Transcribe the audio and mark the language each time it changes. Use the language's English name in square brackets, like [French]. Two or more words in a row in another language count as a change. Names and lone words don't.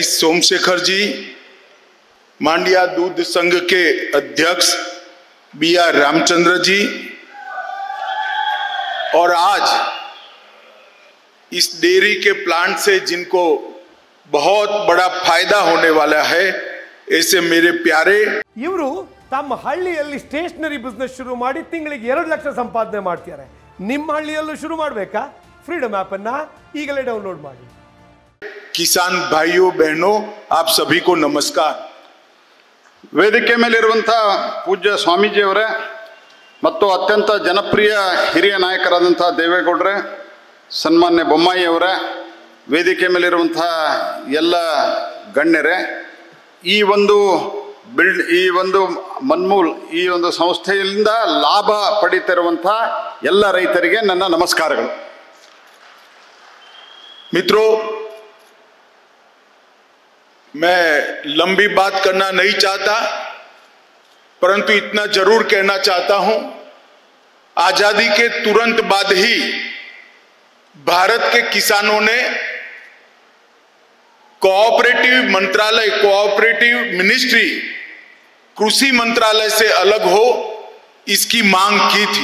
[Hindi] सोमशेखर जी, मांड्या दूध संघ के अध्यक्ष बी.आर. रामचंद्र जी, और आज इस डेयरी के प्लांट से जिनको बहुत बड़ा फायदा होने वाला है, ऐसे मेरे प्यारे [Kannada] इವರು ತಮ್ಮ ಹಳ್ಳಿಯಲ್ಲಿ [English] stationery business [Kannada] ಶುರು ಮಾಡಿ ತಿಂಗಳಿಗೆ 2 ಲಕ್ಷ ಸಂಪಾದನೆ ಮಾಡ್ತಿದ್ದಾರೆ. ನಿಮ್ಮ ಹಳ್ಳಿಯಲ್ಲೂ ಶುರು ಮಾಡಬೇಕಾ? ಫ್ರೀಡಮ್ ಆಪ್ ಅನ್ನು ಈಗಲೇ ಡೌನ್ಲೋಡ್ ಮಾಡಿ. [Hindi] किसान भाइयों बहनों, आप सभी को नमस्कार. [Kannada] ವೇದಿಕೆ ಮೇಲಿರುವಂತಹ ಪೂಜ್ಯ ಸ್ವಾಮೀಜಿಯವರೇ ಮತ್ತು ಅತ್ಯಂತ ಜನಪ್ರಿಯ ಹಿರಿಯ ನಾಯಕರಾದಂತಹ ದೇವೇಗೌಡರೇ, ಸನ್ಮಾನ್ಯ ಬೊಮ್ಮಾಯಿ ಅವರೇ, ವೇದಿಕೆ ಮೇಲಿರುವಂತಹ ಎಲ್ಲ ಗಣ್ಯರೇ, ಈ ಒಂದು ಮನ್ಮೂಲ್ ಈ ಒಂದು ಸಂಸ್ಥೆಯಿಂದ ಲಾಭ ಪಡೀತಿರುವಂತಹ ಎಲ್ಲ ರೈತರಿಗೆ ನನ್ನ ನಮಸ್ಕಾರಗಳು. [Hindi] मित्रों, मैं लंबी बात करना नहीं चाहता, परंतु इतना जरूर कहना चाहता हूं, आजादी के तुरंत बाद ही भारत के किसानों ने कोऑपरेटिव मंत्रालय, [English] cooperative ministry, [Hindi] कृषि मंत्रालय से अलग हो, इसकी मांग की थी.